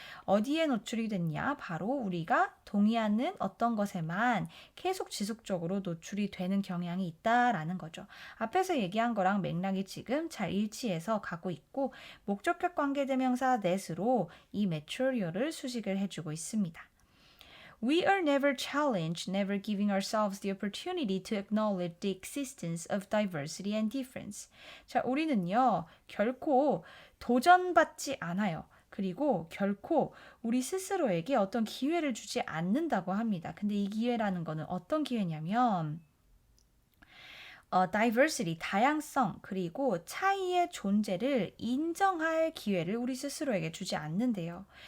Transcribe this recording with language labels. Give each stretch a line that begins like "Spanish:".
Korean: 어디에 노출이 됐냐? 바로 우리가 동의하는 어떤 것에만 계속 지속적으로 노출이 되는 경향이 있다라는 거죠. 앞에서 얘기한 거랑 맥락이 지금 잘 일치해서 가고 있고, 목적격 관계대명사 that으로 이 material을 수식을 해주고 있습니다.
English: We are never challenged, never giving ourselves the opportunity to acknowledge the existence of diversity and difference.
Korean: 자, 우리는요, 결코 도전받지 않아요. 그리고 결코 우리 스스로에게 어떤 기회를 주지 않는다고 합니다. 근데 이 기회라는 거는 어떤 기회냐면, diversity, 다양성, 그리고 차이의 존재를 인정할 기회를 우리 스스로에게 주지 않는데요.